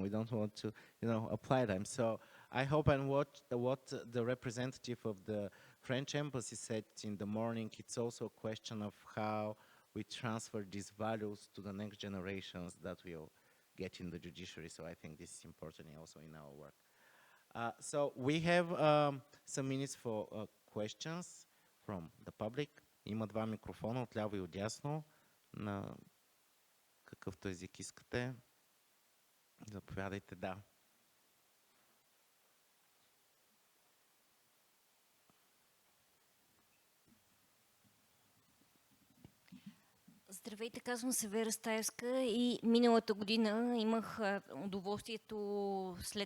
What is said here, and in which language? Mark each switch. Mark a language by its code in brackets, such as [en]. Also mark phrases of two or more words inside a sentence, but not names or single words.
[en] We don't want to, apply them. So I hope, and what the representative of the French embassy said in the morning, it's also a question of how we transfer these values to the next generations that will get in the judiciary. So I think this is important also in our work. So we have some minutes for questions from the public. [bg] Има два микрофона, отляво и отдясно, на какъвто език искате. Заповядайте, да. Здравейте, казвам се Вера Стаевска и миналата година имах удоволствието след